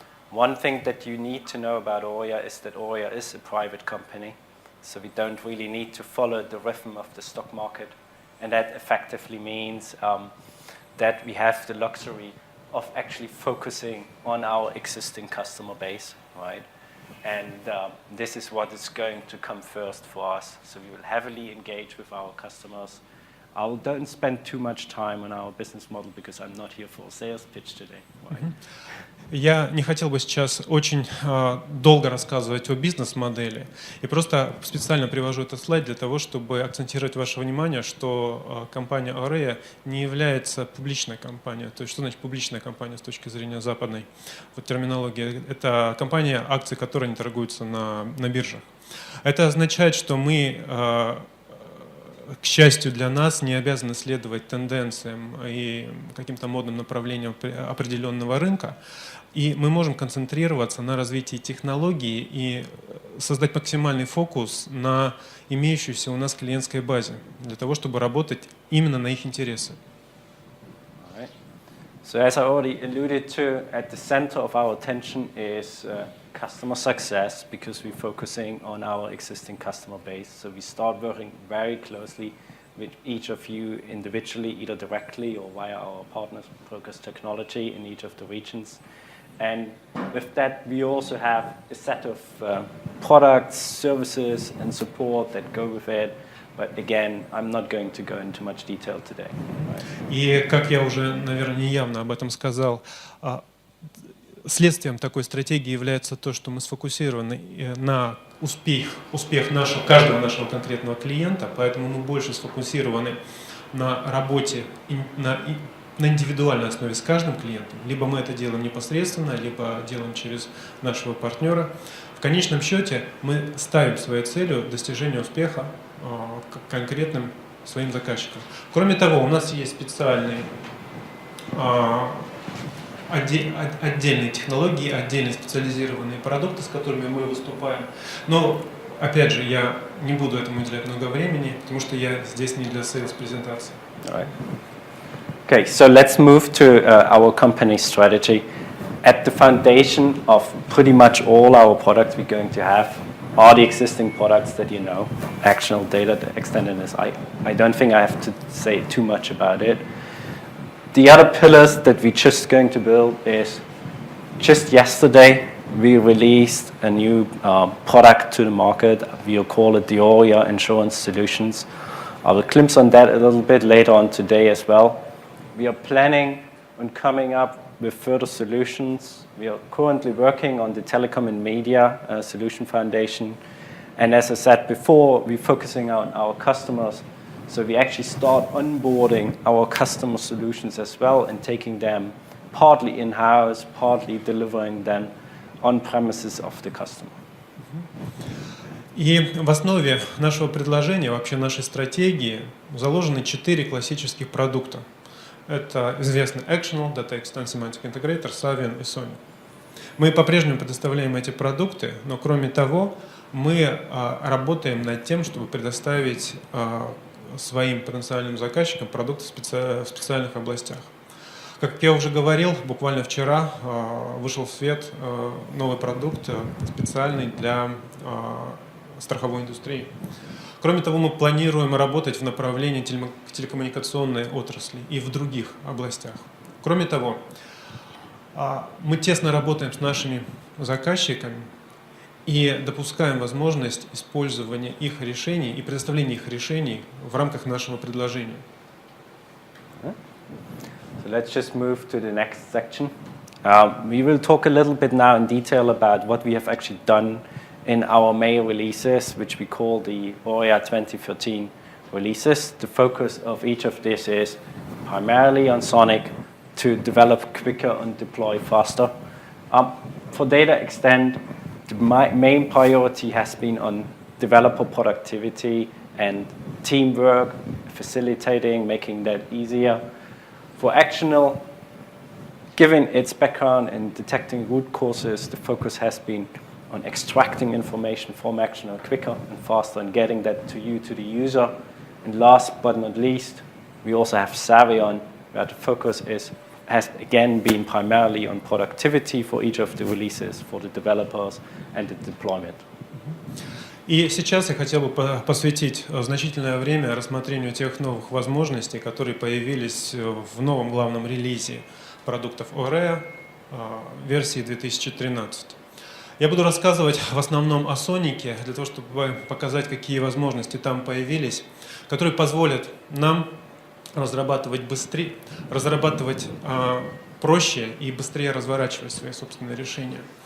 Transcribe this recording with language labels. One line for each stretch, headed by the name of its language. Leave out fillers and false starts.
English: One thing that you need to know about Aurea is that Aurea is a private company, so we don't really need to follow the rhythm of the stock market, and that effectively means that we have the luxury of actually focusing on our existing customer base, right? And this is what is going to come first for us. So we will heavily engage with our customers. I don't spend too much time on our business model because I'm not here for a sales pitch today. Right?
Russian: Я не хотел бы сейчас очень долго рассказывать о бизнес-модели. И просто специально привожу этот слайд для того, чтобы акцентировать ваше внимание, что компания Aurea не является публичной компанией. То есть что значит публичная компания с точки зрения западной терминологии? Это компания, акции которой не торгуются на биржах. Это означает, что мы, к счастью для нас, не обязаны следовать тенденциям и каким-то модным направлениям определенного рынка. И мы можем концентрироваться на развитии технологий и создать максимальный фокус на имеющейся у нас клиентской базе, для того, чтобы работать именно на их интересы.
English: So as I already alluded to, at the center of our attention is customer success, because we're focusing on our existing customer base. So we start working very closely with each of you individually, either directly or via our partners, Progress Technology, in each of the regions. And with that, we also have a set of products, services, and support that go with it. But again, I'm not going to go into much detail today.
Russian: И, как я уже, наверное, неявно об этом сказал, следствием такой стратегии является то, что мы сфокусированы на успех каждого нашего конкретного клиента, поэтому мы больше сфокусированы на работе, на индивидуальной основе с каждым клиентом. Либо мы это делаем непосредственно, либо делаем через нашего партнера. В конечном счете мы ставим своей целью достижение успеха конкретным своим заказчикам. Кроме того, у нас есть специальные отдельные технологии, отдельные специализированные продукты, с которыми мы выступаем. Но, опять же, я не буду этому уделять много времени, потому что я здесь не для сейлс-презентации.
English: Okay, so let's move to our company strategy. At the foundation of pretty much all our products we're going to have are the existing products that you know, actionable data, extended. I don't think I have to say too much about it. The other pillars that we're just going to build is, just yesterday we released a new product to the market. We'll call it the Aurea Insurance Solutions. I will glimpse on that a little bit later on today as well. We are planning on coming up with further solutions. We are currently working on the Telecom and Media Solution Foundation. And as I said before, we're focusing on our customers. So we actually start onboarding our customer solutions as well and taking them partly in-house, partly delivering them on premises of the customer.
Russian: И в основе нашего предложения, вообще нашей стратегии, заложены 4 классических продукта. Это известный Actional, Data Extend Semantic Integrator, Savian и Sony. Мы по-прежнему предоставляем эти продукты, но кроме того, мы работаем над тем, чтобы предоставить своим потенциальным заказчикам продукты в специальных областях. Как я уже говорил, буквально вчера вышел в свет новый продукт, специальный для страховой индустрии. Кроме того, мы планируем работать в направлении телекоммуникационной отрасли и в других областях. Кроме того, мы тесно работаем с нашими заказчиками и допускаем возможность использования их решений и предоставления их решений в рамках нашего предложения.
English: So let's just move to the next section. We will talk a little bit now in detail about what we have actually done in our May releases, which we call the Aurea 2013 releases. The focus of each of these is primarily on Sonic to develop quicker and deploy faster. For Data Extend, the main priority has been on developer productivity and teamwork, facilitating, making that easier. For Actional, given its background in detecting root causes, the focus has been on extracting information from Actional quicker and faster and getting that to you, to the user. And last but not least, we also have Savion, where the focus has again been primarily on productivity for each of the releases, for the developers and the deployment.
Russian: И сейчас я хотел бы посвятить значительное время рассмотрению тех новых возможностей, которые появились в новом главном релизе продуктов Aurea версии 2013. Я буду рассказывать в основном о Сонике, для того, чтобы показать, какие возможности там появились, которые позволят нам разрабатывать быстрее, разрабатывать проще и быстрее разворачивать свои собственные решения.